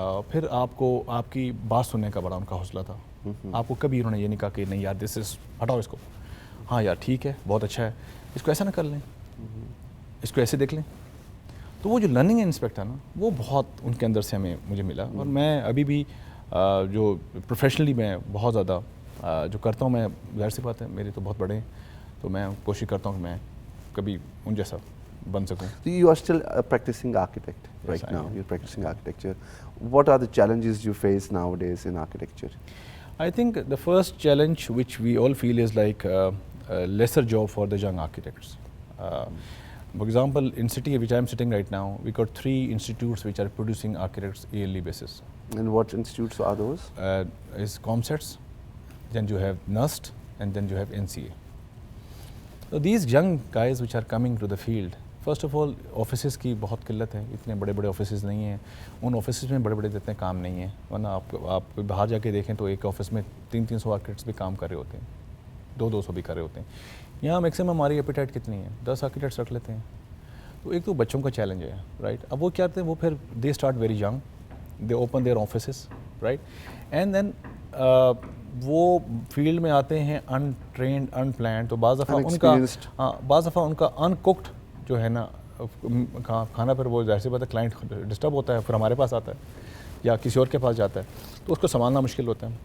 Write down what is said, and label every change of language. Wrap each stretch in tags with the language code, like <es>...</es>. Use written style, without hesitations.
<ur>پھر آپ کو آپ کی بات سننے کا بڑا ان کا حوصلہ تھا. آپ کو کبھی انہوں نے یہ نہیں کہا کہ نہیں یار</ur> <en>this is,</en> <ur>ہٹاؤ اس کو, ہاں یار ٹھیک ہے بہت اچھا ہے, اس کو ایسا نہ کر لیں, اس کو ایسے دیکھ لیں. تو وہ جو لرننگ انسپیکٹ ہے نا وہ بہت ان کے اندر سے مجھے ملا. اور میں ابھی بھی جو پروفیشنلی میں بہت زیادہ جو کرتا ہوں, میں ظاہر سی بات ہے میرے تو بہت بڑے ہیں, تو میں کوشش کرتا ہوں کہ میں کبھی ان جیسا بن سکوں.</ur> <en>You are still a practicing architect right now. You're practicing architecture. What are the challenges you face nowadays in architecture? I think the first challenge which we all feel is like a lesser job for the young architects. For example, in city which I am sitting right now, we got 3 institutes which are producing architects yearly basis. And what institutes are those? Is ComSets, then you have NUST, and then you have NCA. So these young guys which are coming to the field, first of all offices</en> <ur>کی بہت قلت ہے, اتنے بڑے بڑے offices نہیں ہیں. ان offices میں بڑے بڑے اتنے کام نہیں ہیں, ورنہ آپ باہر جا کے دیکھیں تو ایک آفس میں 300 آرکیٹیکٹس بھی کام کر رہے ہوتے ہیں, 200 بھی کر رہے ہوتے ہیں. یہاں میکسیمم ہماری ایپیٹائٹ کتنی ہے, 10 آرکیٹیکٹس رکھ لیتے ہیں. تو ایک تو بچوں کا چیلنج ہے, رائٹ. اب وہ کیا کرتے ہیں, وہ پھر</ur> <en>they start very young, they open their offices,</en> <ur>right, and then وہ فیلڈ میں آتے ہیں ان ٹرینڈ, ان پلانڈ. تو بعض دفعہ ان کا ان کوکڈ جو ہے نا کھانا, پھر وہ ظاہر سی بات ہے کلائنٹ ڈسٹرب ہوتا ہے, پھر ہمارے پاس آتا ہے یا کسی اور کے پاس جاتا ہے, تو اس کو سنبھالنا مشکل ہوتا ہے.</ur>